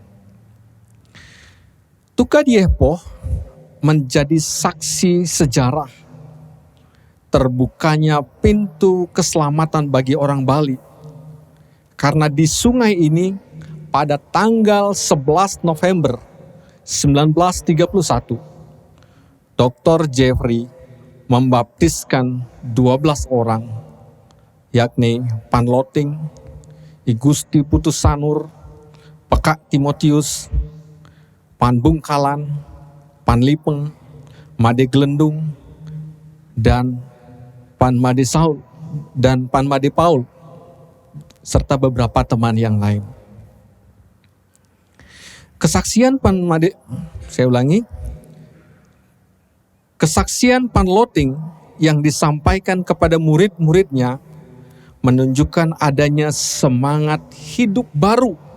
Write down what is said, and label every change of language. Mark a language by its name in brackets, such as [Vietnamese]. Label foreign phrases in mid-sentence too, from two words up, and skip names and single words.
[Indonesian] Tukadiepo menjadi saksi sejarah terbukanya pintu keselamatan bagi orang Bali. Karena di sungai ini pada tanggal 11 November 1931, Dr. Jeffrey membaptiskan 12 orang, yakni Pan Loting, I Gusti Putusanur, Pekak Timotius, Pan Bungkalan, Pan Lipeng, Made Glendung, dan Pan Made Saul dan Pan Made Paul, serta beberapa teman yang lain. Kesaksian Pan Loting yang disampaikan kepada murid-muridnya menunjukkan adanya semangat hidup baru.